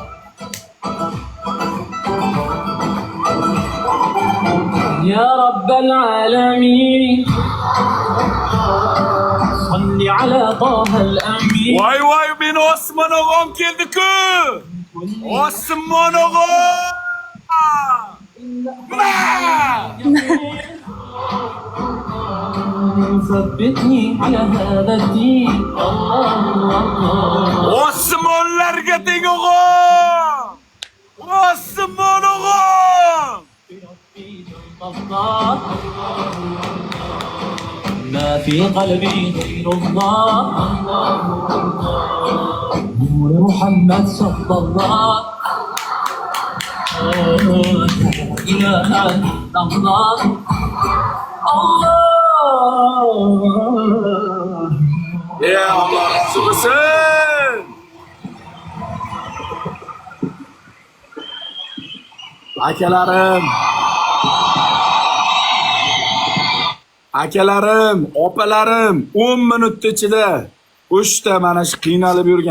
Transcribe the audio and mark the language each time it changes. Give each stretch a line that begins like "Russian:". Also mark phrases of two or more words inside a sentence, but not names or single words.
Arabic: يا رب العالمين. صل على طه الأمين.
Uzbek: Voy voy, meni Osmon o'g'am keldi-ku! Osmon o'g'am!
Arabic: ثبتني على هذا الدين. الله
Uzbek: Osmonlarga teng o'g'am! Osmon o'g'am!
Arabic: الله ما في قلبي غير الله. نور محمد صلى الله. لا إله إلا الله. الله
Uzbek: Ya Allah razı olsun! Akalarim, opalarim 10 minut ichida 3 ta mana shu qiynalib yurgan,